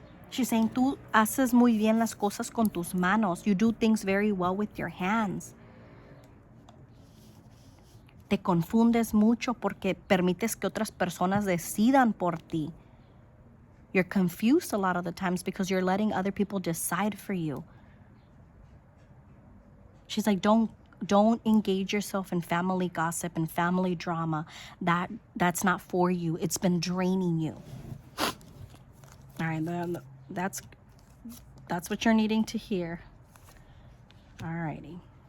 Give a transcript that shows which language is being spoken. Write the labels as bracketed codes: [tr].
[en] She's saying, [es] tú haces muy bien las cosas con tus manos. [en] You do things very well with your hands. [es] Te confundes mucho porque permites que otras personas decidan por ti. [en] You're confused a lot of the times because you're letting other people decide for you. She's like, don't engage yourself in family gossip and family drama. That's not for you. It's been draining you. All right, then that's what you're needing to hear. All righty.